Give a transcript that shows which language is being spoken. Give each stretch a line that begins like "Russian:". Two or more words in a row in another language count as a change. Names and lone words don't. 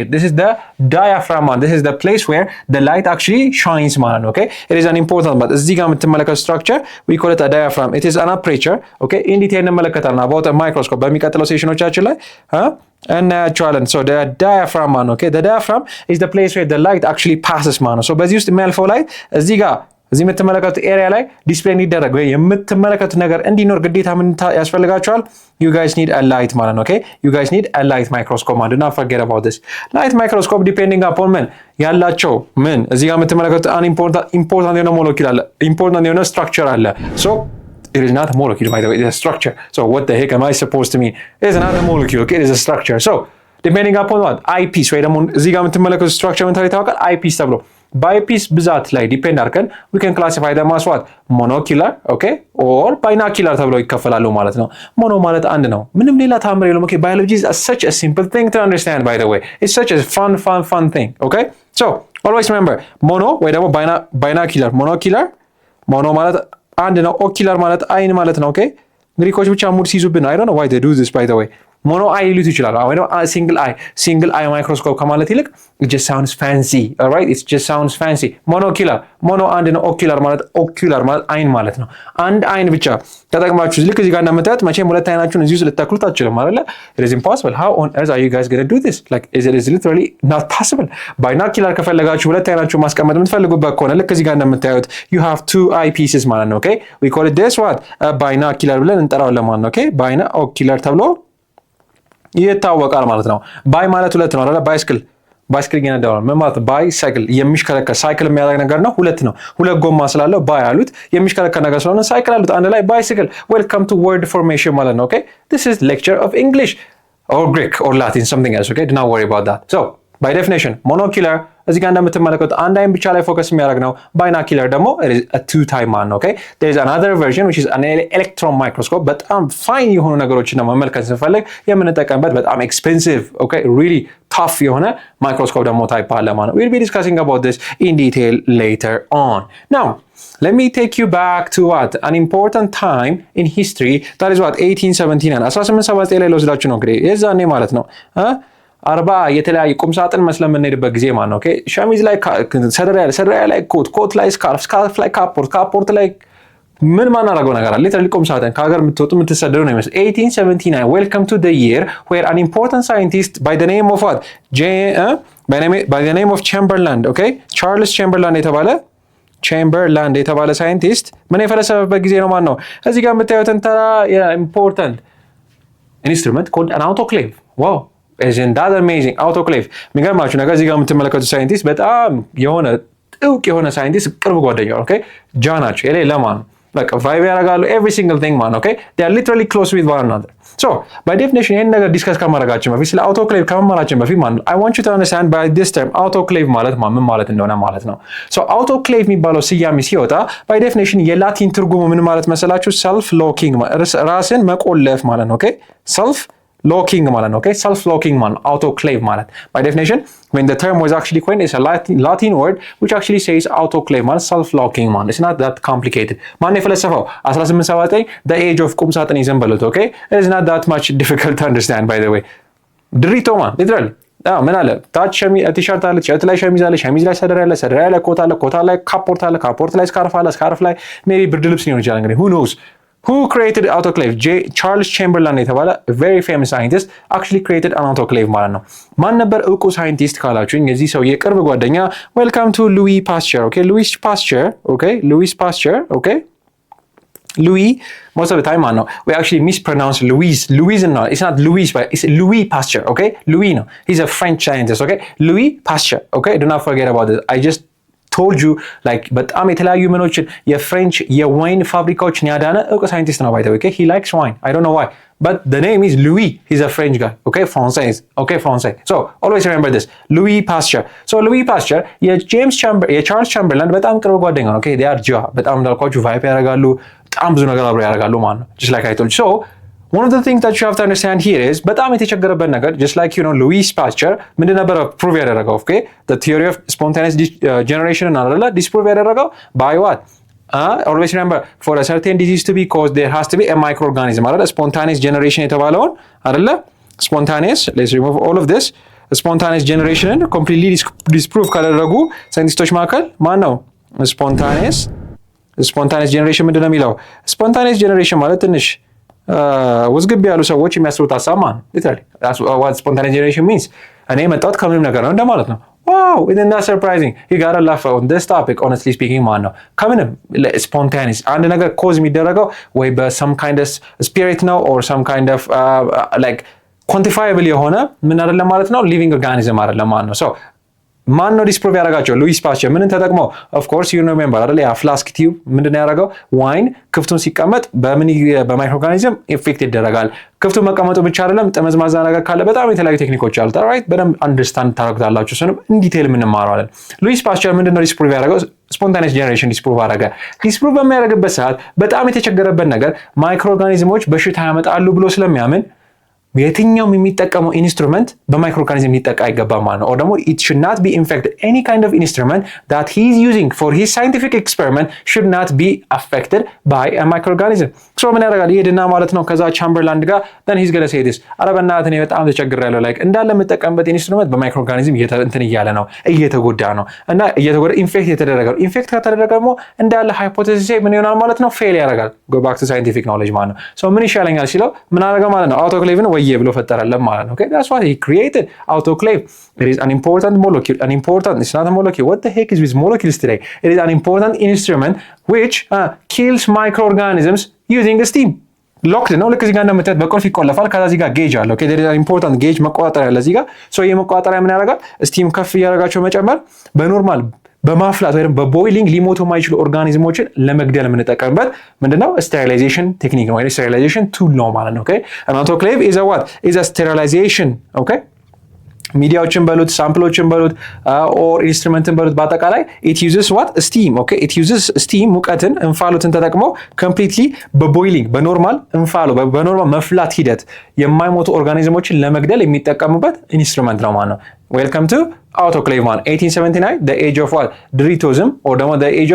English: This is the diaphragm man. This is the place where the light actually shines man. Okay, it is an important but
Amharic: እዚህ ጋር የምትመለከቱት
English: structure we call it a diaphragm. It is an aperture. Okay, in detail እንመለከታለን about a microscope
Amharic: በሚቀጥለው ሴሽኖቻችን ላይ እናያቸዋለን።
English: So the diaphragm man, okay, the diaphragm is the place where the light actually passes man.
Amharic: So በዚህ ውስጥ የሚያልፈው ላይት እዚህ ጋር እዚህ የምትመለከቱት ኤሪያ ላይ ዲስፕሌይ እንዲደረግ ወይ የምትመለከቱት ነገር እንዲኖር ግዴታ ምን ያስፈልጋቸዋል?
English: You guys need a light
Amharic: ማለት ነው።
English: Okay, you guys need a light microscope man. Do not forget about this. Light microscope depending upon
Amharic: ምን ያላቸው ምን እዚህ ጋር የምትመለከቱት
English: important
Amharic: የሆነ ሞለኪውል አለ፣
English: important
Amharic: የሆነ ስትራክቸር አለ።
English: So it is not a molecule, by the way, it is a structure. So what the heck am I supposed to mean? It is not a molecule, okay? It is a structure. So depending upon what?
Amharic: eyepiece, ወይ ደግሞ እዚህ ጋር የምትመለከቱት structure ምን ተብሎ ይታወቃል? eyepiece ተብሎ በአይፒስ ብዛት ላይ ዲፔንድ አድርገን
English: we can classify them as what? monocular, okay? or binocular
Amharic: ተብለው ይከፈላሉ ማለት ነው። ሞኖ ማለት አንድ ነው፣ ምንም ሌላ ታምር የለውም። okay?
English: Biology is such a simple thing to understand, by the way. It's such a fun thing, okay?
Amharic: So always remember, mono ወይ ደግሞ binocular, mono ማለት አንድ ነው። ኦኪላር ማለት አይን ማለት ነው። ኦኬ ግሪኮች ብቻ ሙድ ሲይዙብን
English: I don't know why they do this by the way. mono eye
Amharic: ሊሉት ይችላሉ ወይ ደግሞ
English: single eye microscope
Amharic: ከማለት ይልቅ
English: it just sounds fancy, all right? It just sounds fancy.
Amharic: ሞኖኪላር ሞኖ አንድ ነው። ኦኪላር ማለት አይን ማለት ነው። አንድ አይን ብቻ ተጠቅማችሁ ልክ እዚህ ጋር እንደምታዩት መቼም ሁለት አይናችሁን እዚህ ውስጥ ልትተክሉት አትችሉም አይደለ?
English: It is impossible. How on earth are you guys going to do this? Like it is literally not possible.
Amharic: ባይናኪላር ከፈለጋችሁ ሁለት አይናችሁ ማስቀመጥ የምትፈልጉበት ከሆነ ልክ እዚህ ጋር እንደምታዩት
English: you have two eyepieces
Amharic: ማለት ነው።
English: Okay, we call it this what?
Amharic: ባይናኪላር ብለን እንጠራዋለን ማለት ነው። Okay, ባይናኦኪላር ተብሎ ይታወቃል ማለት ነው። ባይ ማለት ሁለት ነው አይደል? ባይስክል እየነዳው ነው። ምን ማለት ባይሳይክል የሚሽከረከር ሳይክል የሚያደርግ ነገር ነው። ሁለት ጎማ ስላለው ባይ አሉት። የሚሽከረከር ነገር ስለሆነ ሳይክል አሉት። አንድ ላይ ባይሳይክል።
English: welcome to word formation
Amharic: ማለት ነው። ኦኬ
English: this is lecture of English or Greek or Latin, something else. Okay, do not worry about that.
Amharic: So by definition monocular እዚህ ጋር እንደምትመለከቱት አንድ አይን ብቻ ላይ ፎከስ የሚያደርግ ነው። ባይናኪለር ደግሞ
English: two time man. Okay, there is another version which is an electron microscope.
Amharic: በጣም ፋይን የሆኑ ነገሮችን መመልከት ስንፈልግ የምንጠቀምበት በጣም
English: expensive, okay, really tough
Amharic: የሆነ ማይክሮስኮፕ ደግሞ ታይፕ አለ ማለት ነው።
English: We'll be discussing about this in detail later on. Now let me take you back to what an important time in history, that is what 1879 1879
Amharic: ላይ ልወስዳችሁ ነው እንግዲህ የዛኔ ማለት ነው 40 የተለያየ ቁም ሳጥን መስለን የምንሄድበት ጊዜ ማለት ነው። ኦኬ ሸሚዝ ላይ ሰደሪያ ላይ ኮት ላይ ስካርፍ ላይ ካፖርት ላይ ምን ማናረገው ነገር አለ ሊትራሊ ቁም ሳጥን ከሀገር የምትወጡ የምትሰደዱ ነው የሚመስል 1879
English: welcome to the year where an important scientist by the name of what by the name of Chamberlain,
Amharic: okay ቻርልስ ቻምበርላንድ የተባለ ሳይንቲስት ምን የፈለሰፈበት ጊዜ ነው ማለት ነው። እዚህ ጋር የምታዩትን ተራ
English: important instrument called an autoclave. wow isn't that amazing?
Amharic: autoclave የሚገርማችሁ ነገር እዚህ ጋር የምትመለከቱት ሳይንቲስት በጣም የሆነ ጥውቅ የሆነ ሳይንቲስት ቅርብ ጓደኛው ኦኬ ጃናቸው የሌ ለማን
English: like vibe
Amharic: ያረጋሉ
English: every single thing man, okay they are literally close with one another. so by definition
Amharic: ይሄን ነገር ዲስከስ ከማድረጋችን በፊት ስለ autoclave ከመማራችን በፊት
English: man, I want you to understand by this term autoclave
Amharic: ማለት ምን ማለት እንደሆነ ማለት ነው።
English: so autoclave
Amharic: የሚባለው ስያሜ ሲወጣ
English: by definition
Amharic: የላቲን ትርጉሙ ምን ማለት መሰላችሁ?
English: self locking
Amharic: ራስን መቆለፍ ማለት ነው።
English: okay self locking
Amharic: ማለት ነው።
English: okay self locking ማለት autoclave ማለት by definition when the term was actually coined it's a Latin word which actually says autoclave ማለት self locking ማለት it's not that complicated.
Amharic: ማን የፈለሰፈው 1879
English: the age of
Amharic: ቁም ሳጥን ይዘን በሉት
English: okay it is not that much difficult to understand by the way
Amharic: ድሪቶ ማለት literally ምን አለ ታች ቲሸርት አለ ቲሸርት ላይ ሸሚዝ አለ ሸሚዝ ላይ ሰደሪያ ላይ ኮት አለ ኮት ላይ ካፖርት ላይ ስካርፍ ላይ ሜቢ ብርድ ልብስ ሊሆን ይችላል እንግዲህ
English: who knows who created autoclave?
Amharic: Charles Chamberlain የተባለ
English: very famous scientist actually created an autoclave
Amharic: ማለት ነው። ማን ነበር እውቁ ሳይንቲስት ካላችሁኝ የዚህ ሰው የቅርብ ጓደኛ
English: welcome to Louis Pasteur. okay Louis Pasteur okay Louis most of the time no we actually mispronounce Louis no it's not Louis but it's Louis Pasteur. okay Louis no he's a French scientist. okay Louis Pasteur. okay do not forget about this. I just told you like
Amharic: በጣም የተለያዩ ምኖችን የፍሬንች የዋይን ፋብሪካዎችን ያዳነ እውቅ ሳይንቲስት ነው
English: by the way. okay he likes wine I don't know why but the name is Louis. he's a French guy. okay français so always remember this Louis Pasteur.
Amharic: so Louis Pasteur የቻርልስ ቻምበርላንድ በጣም ቅርብ ጓደኛ ነው።
English: okay they are
Amharic: በጣም እንዳልኳችሁ ቫይፕ ያደርጋሉ በጣም ብዙ ነገር አብረው ያደርጋሉ ማለት ነው
English: just like I told you. so one of the things that you have to understand here is
Amharic: በጣም የተቸገረበት ነገር
English: just like you know Louis Pasteur
Amharic: ምንድን ነበር
English: prove ያደረገው okay the theory of spontaneous generation
Amharic: እና አይደለ
English: disprove ያደረገው by what always remember for a certain disease to be caused there has to be a microorganism አይደለ spontaneous generation
Amharic: የተባለውን አይደለ
English: spontaneous let's remove all of this spontaneous generation completely disprove
Amharic: ካደረጉ ሳይንቲስቶች መካከል ማን ነው?
English: spontaneous generation
Amharic: ምንድን ነው የሚለው
English: spontaneous generation
Amharic: ማለት ትንሽ ውዝግብ ያሉ ሰዎች የሚያስቡት ሀሳብ ማለት
English: literally that's what spontaneous generation means
Amharic: እኔ የመጣሁት ከምንም ነገር ነው እንደማለት ነው።
English: wow isn't that surprising? you gotta laugh on this topic honestly speaking
Amharic: ማለት ነው። ከምንም spontaneous አንድ ነገር cause የሚደረገው ወይ በ
English: some kind of spirit
Amharic: ነው
English: or some kind of like quantifiable
Amharic: የሆነ ምን አይደለም ማለት ነው
English: living organism
Amharic: አይደለም ማለት ነው። so ማን ነው ዲስፕሩቭ ያደረጋቸው? ሉዊስ ፓስቸር ምንን ተጠቅመው?
English: of course you remember
Amharic: አይደል ያ
English: flask tube
Amharic: ምንድን ነው ያደረገው? ዋይን ክፍቱን ሲቀመጥ በማይክሮኦርጋኒዝም ኢፌክት ይደረጋል። ክፍቱ መቀመጡ ብቻ አይደለም ጠመዝማዛ ነገር ካለ በጣም የተለያዩ ቴክኒኮች አሉት። ራይት በደንብ አንደርስታንድ ታደርጉታላችሁ። እሱንም ኢንዲቴል የምንማረዋለን። ሉዊስ ፓስቸር ምንድን ነው ዲስፕሩቭ ያደረገው? ስፖንታኒየስ ጀነሬሽን ዲስፕሩቭ አደረገ። ዲስፕሩቭ በሚያደርግበት ሰዓት በጣም የተቸገረበት ነገር ማይክሮኦርጋኒዝሞች በሽታ ያመጣሉ ብሎ ስለሚያምን የትኛውም የሚጠቀመው ኢንስትሩመንት በማይክሮኦርጋኒዝም ሊጠቃ አይገባም ማለት ነው። or ደግሞ
English: it should not be infected. any kind of instrument that he is using for his scientific experiment should not be affected by a microorganism.
Amharic: so ምን ያደርጋል? ይሄድና ማለት ነው ከዛ ቻምበርላንድ ጋር
English: then he's going to say this
Amharic: አረ በእናትህ እኔ በጣም ተቸግሬያለሁ like እንዳለ የምጠቀምበት ኢንስትሩመንት በማይክሮኦርጋኒዝም እንትን እያለ ነው እየተጎዳ ነው እና እየተጎዳ ኢንፌክት የተደረገ ነው። ኢንፌክት ከተደረገ ደግሞ እንዳለ ሃይፖቴሲስ ምን ይሆናል ማለት ነው? ፌል ያደርጋል።
English: go back to scientific knowledge
Amharic: ማለት ነው። so ምን ይሻለኛል ሲለው ምን አደረገ ማለት ነው? አውቶክሌቭ ነው ወየ ብሎ ፈጠረለት ማለት ነው።
English: okay that's what he created autoclave. it is an important molecule it's not a molecule. what the heck is with molecules today? it is an important instrument which kills microorganisms using steam.
Amharic: locked ነው ልክ እዚህ ጋር እንደምታዩት በቁልፍ ይቆለፋል። ከዛ እዚህ ጋር ጌጅ አለ።
English: okay there is an important gauge
Amharic: መቆጣጠሪያ አለ እዚህ ጋር so ይሄ መቆጣጠሪያ ምን ያደርጋል? ስቲም ከፍ እያደረጋቸው መጨመር በኖርማል በማፍላት ወይም በቦይሊንግ ሊሞቱ የማይችሉ ኦርጋኒዝሞችን ለመግደል የምንጠቀምበት ምንድነው? ስቴሪላይዜሽን ቴክኒክ ነው ወይ ስቴሪላይዜሽን ቱል ነው ማለት ነው።
English: okay an autoclave is a what? is a sterilization okay
Amharic: ሚዲያዎችን በሉት ሳምፕሎችን በሉት ኦር ኢንስትሩመንትን በሉት በአጠቃላይ
English: it uses what steam okay it uses steam
Amharic: ሙቀትን እንፋሎትን ተጠቅሞ completely በቦይሊንግ በኖርማል እንፋሎ በኖርማል መፍላት ሂደት የማይሞቱ ኦርጋኒዝሞችን ለመግደል የሚጠቀሙበት ኢንስትሩመንት ነው ማለት ነው።
English: welcome to
Amharic: autoclave man
English: 1879 the age of what
Amharic: ድሪቶዝም or ደግሞ
English: the age